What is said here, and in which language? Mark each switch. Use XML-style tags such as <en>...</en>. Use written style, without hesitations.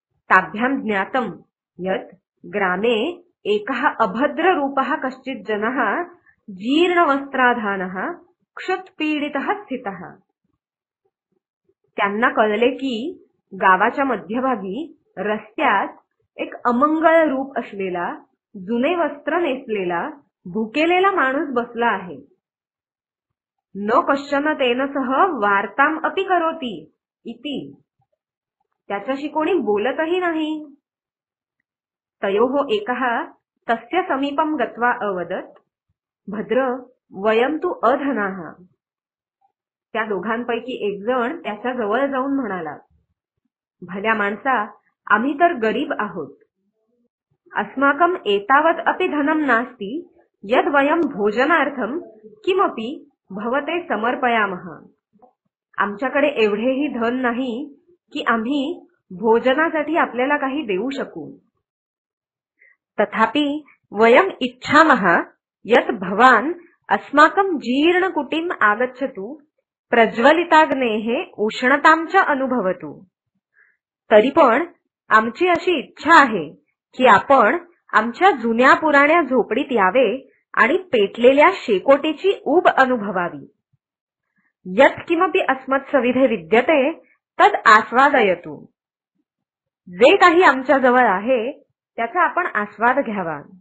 <sa>ताभ्यां ज्ञातं यत् ग्रामे एकः अभद्र रूपः कश्चित् जनः जीर्णवस्त्राधानः क्षुत्पीडितः स्थितः।</sa> <mr>त्यांना कळले की गावाच्या मध्यभागी रस्त्यात एक अमंगळ रूप असलेला, जुने वस्त्र नेसलेला, भुकेलेला माणूस बसला आहे.</mr> <sa>न कश्चन तेन सह वार्ताम अपि करोति इति.</sa> <mr>त्याच्याशी कोणी बोलतही नाही.</mr> <sa>तयोः एकः तस्य समीपं गत्वा अवदत्, भद्र वयं तु अधनाः.</sa> <mr>त्या दोघांपैकी एक जण त्याच्या जवळ जाऊन म्हणाला, भल्या माणसा, आम्ही तर गरीब आहोत.</mr> <sa>अस्माकं एतावत् अपि धनं नास्ति यद् वयं भोजनार्थं किमपि भवते समर्पयामः.</sa> <mr>आमच्याकडे एवढेही धन नाही की आम्ही भोजनासाठी आपल्याला काही देऊ शकू.</mr> <sa>तथापि वयम् इच्छामः यत् भवान् अस्माकं जीर्णकुटीम् आगच्छतु, प्रज्वलिताग्नेः उष्णतां च अनुभवतु.</sa> <mr>तरी पण आमची अशी इच्छा आहे की आपण आमच्या जुन्या पुराण्या झोपडीत यावे आणि पेटलेल्या शेकोटीची ऊब अनुभवावी.</mr> <sa>यत् किमपि अस्मत्सविधे विद्यते तद आस्वादयतु.</sa> <mr>जे काही आमच्या जवळ आहे त्याचा आपण आस्वाद घ्यावा.</mr>